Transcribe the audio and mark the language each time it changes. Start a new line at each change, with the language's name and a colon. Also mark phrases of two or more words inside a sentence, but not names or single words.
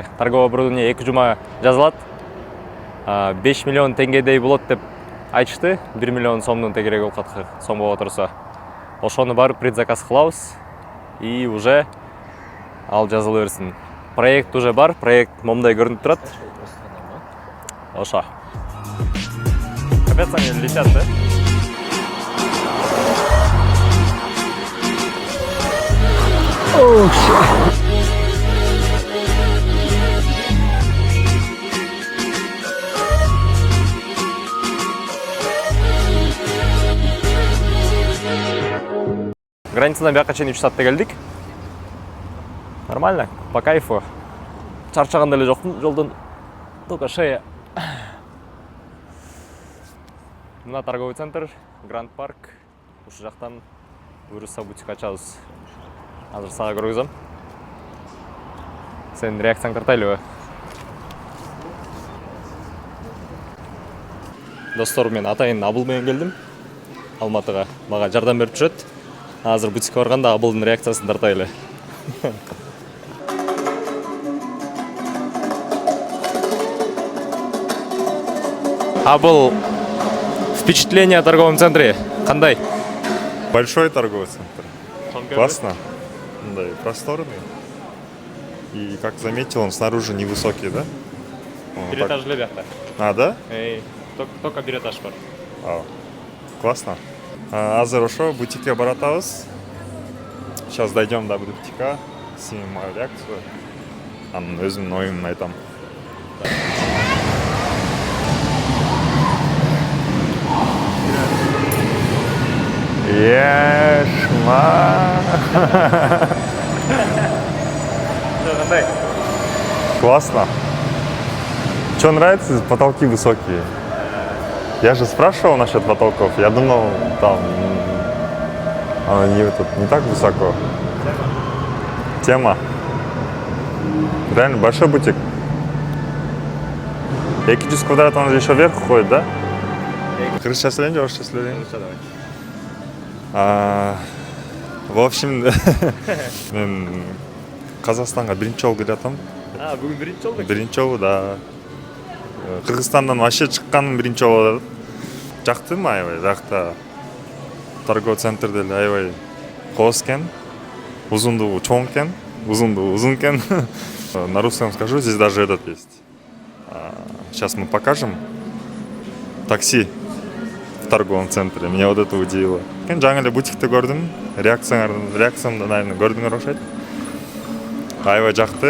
Russian: Торговый оборудование
Kyrgyz: 2 жума жазылат. 5 миллион теңгедей болот деп айтышты. 1 миллион сомдун тегереги болуп калат, сом боло турса. Ошону барып предзаказ кылабыз
Russian: и уже
Kyrgyz: ал жазыла берсин. Проект уже бар, проект момундай көрүнүп турат. Ошо.
Russian: Капец, они летят, да?
English: Oh shit.
Kyrgyz: Границадан бияка чейин 3 саатта келдик.
Russian: Нормально, по кайфу.
Kyrgyz: Чарчаган деле жокмун жолдон.
Russian: Только шея.
Kyrgyz: Мына
Russian: торговый центр,
Kyrgyz: Гранд Парк. Ушул жактан буюрса бутик ачабыз. Азыр сага көргөзөм. Сен реакцияң тартайлыбы? Достор, мен атайын Абыл менен келдим. Алматыга мага жардам берип жүрөт. Азыр бутикке барганда Абылдын реакциясын тартайлы. Абыл,
Russian: впечатление о торговом центре кандай? Большой торговый центр. Классно. Да, и просторный. И, как заметил, он снаружи невысокий, да?
Kyrgyz: Бир этаж эле биякта.
Russian: А, да?
Kyrgyz: Только бир этаж бар.
Russian: Классно.
Kyrgyz: Азыр ошо бутикке баратабыз.
Russian: Сейчас дойдем до бутика, снимем мою реакцию.
Kyrgyz: Анын өзүмдүн оюмун айтам. Ешма. Кандай?
Russian: Классно. Что нравится? Потолки высокие. Я же спрашивал насчет потолков. Я думал, там не так высоко. Тема. Реально большой бутик. 200 квадрат, он же еще вверх уходит, да? Крыша слендер, орысша сөйлейін. В общем,
Kyrgyz: мен Қазақстанға биринчи жолу келатам. Бүгүн биринчи жолу? Биринчи жолу, да. Кыргызстандан вообще чыкканым биринчи жолу. Жактым аябай, жакта
Russian: торговый центр
Kyrgyz: деле аябай кооз экен. Узундугу чоң экен, узундугу узун экен.
Russian: На русском скажу, здесь даже этот есть. Сейчас мы покажем такси в торговом центре. Меня вот это удивило.
Kyrgyz: Жаңы эле бутикти көрдүм. Реакциямды, наверное, көрдүңөр окшойт. Аябай жакты.